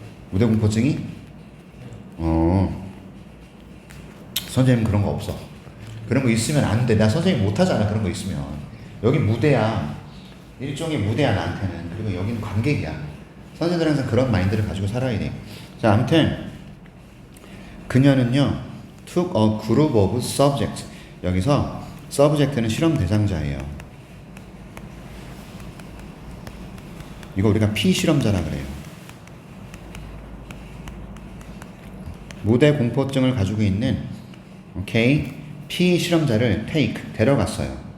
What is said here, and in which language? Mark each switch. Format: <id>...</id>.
<ko>무대 공포증이? 선생님 그런 거 없어. 그런 거 있으면 안 돼. 나 선생님 못하잖아. 그런 거 있으면. 여기 무대야. 일종의 무대야 나한테는. 그리고 여기는 관객이야. 선생님들 항상 그런 마인드를 가지고 살아야 돼. 자, 아무튼 그녀는요</ko> <en>took a group of subjects.</en> <ko>여기서 subject는 실험 대상자예요. 이거 우리가 피실험자라 그래요. 무대 공포증을 가지고 있는 오케이 피실험자를 take 데려갔어요.</ko>